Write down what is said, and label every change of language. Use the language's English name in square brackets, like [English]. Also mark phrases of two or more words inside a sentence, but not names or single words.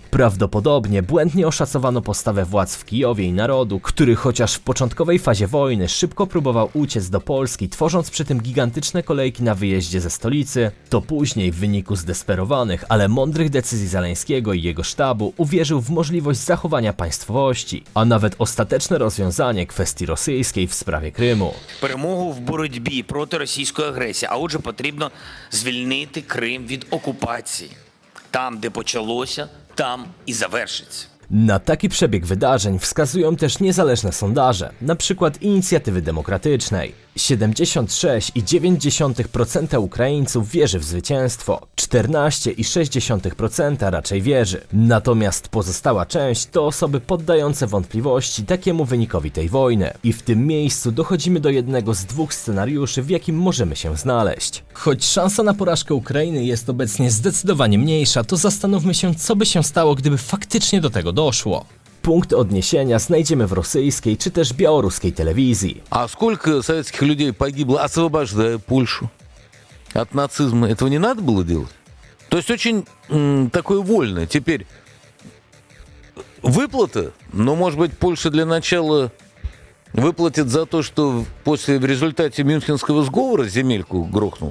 [Polish] Prawdopodobnie błędnie oszacowano postawę władz w Kijowie i narodu, który chociaż w początkowej fazie wojny szybko próbował uciec do Polski, tworząc przy tym gigantyczne kolejki na wyjeździe ze stolicy, to później w wyniku zdesperowanych, ale mądrych decyzji Zeleńskiego i jego sztabu uwierzył w możliwość zachowania państwowości, a nawet ostateczne rozwiązanie kwestii rosyjskiej w sprawie Krymu. [Ukrainian] Перемогу в боротьбі проти російської агресії, а отже потрібно звільнити Крим від окупації. Там, де почалося, там і завершиться. [Polish] Na taki przebieg wydarzeń wskazują też niezależne sondaże, np. Inicjatywy Demokratycznej. 76,9% Ukraińców wierzy w zwycięstwo, 14,6% raczej wierzy. Natomiast pozostała część to osoby poddające wątpliwości takiemu wynikowi tej wojny. I w tym miejscu dochodzimy do jednego z 2 scenariuszy, w jakim możemy się znaleźć. Choć szansa na porażkę Ukrainy jest obecnie zdecydowanie mniejsza, to zastanówmy się, co by się stało, gdyby faktycznie do tego doszło. Punkt odniesienia znajdziemy w rosyjskiej czy też białoruskiej telewizji. [Russian] А сколько советских людей погибло, освобождая Польшу от нацизма? Этого не надо было делать? То есть очень такое вольное. Теперь выплата, но, может быть, Польша для начала выплатит за то, что в результате Мюнхенского сговора земельку грохнула.